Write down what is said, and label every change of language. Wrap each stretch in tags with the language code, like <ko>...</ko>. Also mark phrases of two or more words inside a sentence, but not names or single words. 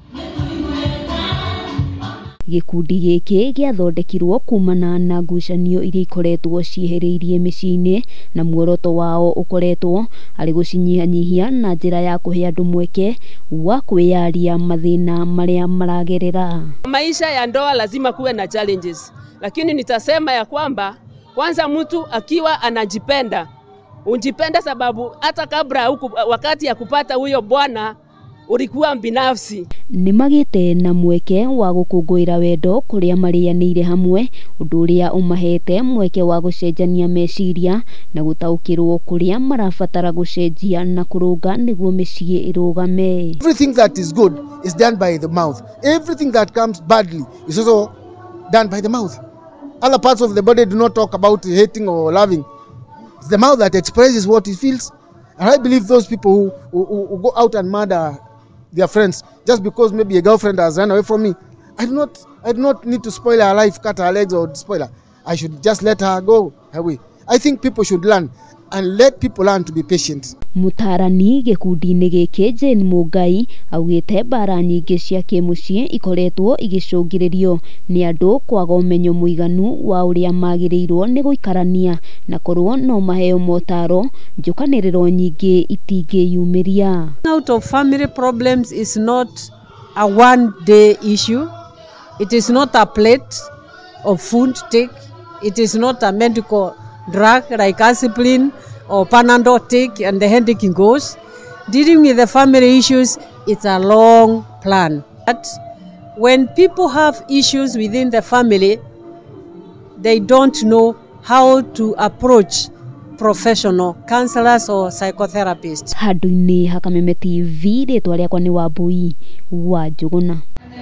<ki>Gikundi giki giathondekirwo kumana na ngucanio iria ikoretwo cieheriirie micii-ini, na muoroto wao ukoretwo ari gucinyihanyihia na njira ya kuhe andu mweke wa kwiyaria mathina maria maragerera.</ki> <sw>Maisha ya ndoa lazima kuwe na challenges, lakini nitasema ya kwamba kwanza mtu akiwa anajipenda, unjipenda sababu hata kabla wakati ya kupata huyo bwana ulikuwa binafsi.</sw> <ki>Nimagite na mweke wa gukungwira wendo kuria marianire hamwe, undu uria umahete mweke wa gucenjania meciria na gutaukirwo kuria marabatara gucenjia na kurunga niguo micii irugame.</ki> <en>Everything that is good is done by the mouth. Everything that comes badly is also done by the mouth. Other parts of the body do not talk about hating or loving. It's the mouth that expresses what it feels. And I believe those people who go out and murder their friends just because maybe a girlfriend has run away from me, I do not need to spoil her life, cut her legs or spoil her. I should just let her go away. I think people should learn and let people learn to be patient.</en> <ki>Mutarani gikundi-ini giki Jane Mungai augite mbara nyingi cia kimucii ikoretwo igicungiririo ni andu kwaga umenyo muiganu wa uria magirirwo ni guikarania na korwo no maheo motaro njukaniriro nyingi itingiyumiria.</ki> <en>Out of family problems is not a one-day issue. It is not a plate of food take. It is not a medical drug like aspirin or Panadol take and the headache goes. Dealing with the family issues, it's a long plan. But when people have issues within the family, they don't know how to approach professional counselors or psychotherapists.</en> <ki>Handu-ini ha Kameme TV ritwa riakwa ni Wambui wa Njuguna.</ki>